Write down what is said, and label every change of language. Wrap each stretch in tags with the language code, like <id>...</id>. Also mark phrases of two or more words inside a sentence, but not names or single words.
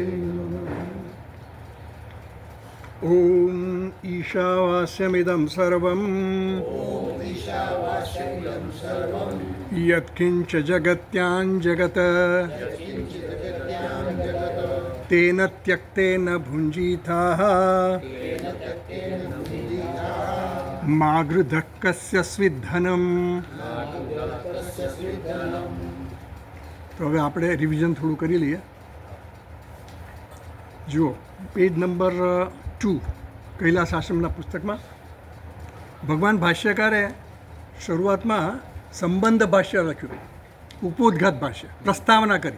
<sa>ॐ ईशावास्यमिदं सर्वं यत्किञ्च जगत्यां जगत् तेन त्यक्तेन भुञ्जीथाः मा गृधः कस्य स्विद्धनम्।</sa> <gu>તો હવે આપણે રિવિઝન થોડું કરી લઈએ. જુઓ પેજ નંબર 2 કૈલાસ આશ્રમના પુસ્તકમાં ભગવાન ભાષ્યકારે શરૂઆતમાં સંબંધ ભાષ્ય લખ્યું, ઉपोद्घात ભાષ્ય, પ્રસ્તાવના કરી.</gu>